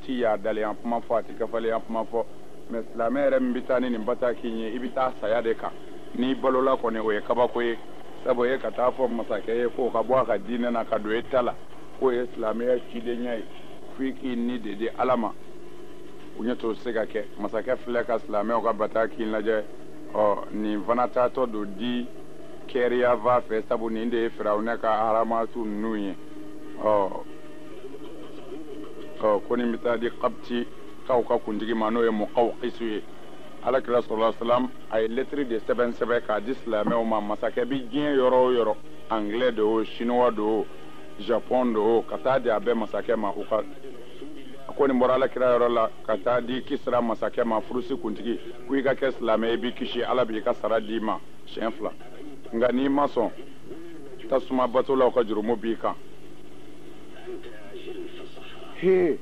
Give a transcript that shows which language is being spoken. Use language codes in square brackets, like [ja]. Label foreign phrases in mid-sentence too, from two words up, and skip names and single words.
[bm] ti yaadaleyan kuma fɔ a ti kafaleyan kuma fɔ mɛ silamɛ yɛrɛ min bɛ taa ni nin bataki in ye i bɛ taa saya de kan n'i balola kɔni o ye kabako ye sabu ye ka taa fɔ masakɛ ye k'o ka bɔ a ka diinɛ na ka don e ta la k'o ye silamɛya cidenya ye f'i k'i ni de di ala ma u ɲɛ t'o se ka kɛ masakɛ filɛ ka silamɛw ka bataki in lajɛ nin fana taatɔ don di kɛriya va fɛ sabu nin de ye firawunɛ ka haramatu ninnu ye ko nin bɛ taa di kabti kaw ka kuntigi ma n'o ye Muqawqisu ye alakira [ar] صلى الله عليه وسلم [bm] a ye lɛtiri de sɛbɛn sɛbɛn k'a di silamɛw ma masakɛ bɛ diɲɛ yɔrɔ o yɔrɔ anglais do o chinois do o japon do o ka taa di a bɛɛ masakɛ ma u ka ko nin bɔra alakira yɔrɔ la ka taa di Kisra masakɛ ma furusi kuntigi ko i ka kɛ silamɛ i b'i kisi ala b'i ka sara d'i ma siɲɛ 2 nka n'i ma sɔn tasuma batolaw ka jurumu b'i kan he